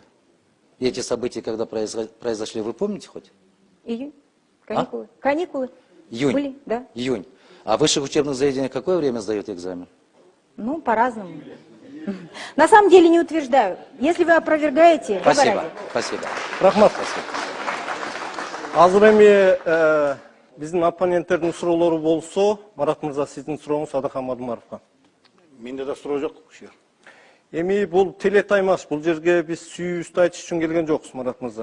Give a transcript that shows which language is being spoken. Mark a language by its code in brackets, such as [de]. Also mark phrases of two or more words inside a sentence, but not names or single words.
[ru] И эти события, когда произошли, вы помните хоть? Июнь. Каникулы. Каникулы. Июнь. Были, да. Июнь. А в высших учебных заведениях какое время сдают экзамен? Ну, по-разному. На самом деле не утверждаю. Если вы опровергаете, Спасибо, говорите. спасибо. [ky] Рахмат. Азыр эми биздин оппоненттердин суроолору болсо, Марат мырза, сиздин сурооңуз Адахан Мадумаровго. Менде да суроо жок ушул жер. Эми бул телетаймаш, бул жерге биз сүйүүбүздү айтыш үчүн келген жокпуз, Марат мырза.